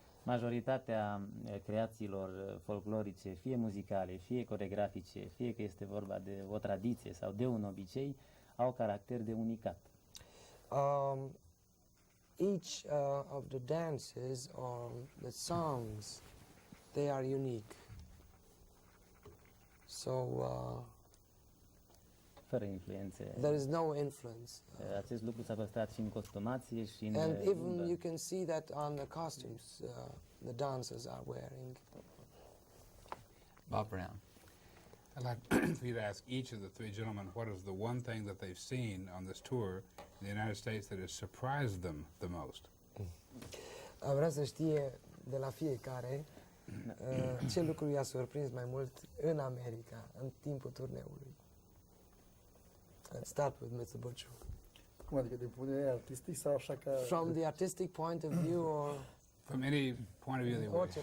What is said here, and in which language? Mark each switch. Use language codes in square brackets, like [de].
[ro] Majoritatea creațiilor folclorice, fie muzicale, fie coregrafice, fie că este vorba de o tradiție sau de un obicei, au caracter de unicat. [en] Each of the dances or the songs, they are unique. So [ro] Fără influențe. [en] there is no influence. [ro] Acest lucru s-a păstrat și în costumație și în [en] And even [ro] limbă. [en] you can see that on the costumes the dancers are wearing. Bob Brown. I'd like for you to ask each of the three gentlemen what is the one thing that they've seen on this tour in the United States that has surprised them the most. [ro] Vreau să știe de la fiecare ce lucru i-a surprins mai mult în America, în timpul turneului. [en] Let's start with Mr. Butcher. [ro] Cum adică, din punct de vedere artistic sau așa ca... [en] From the artistic point of view or From any point of view they wish.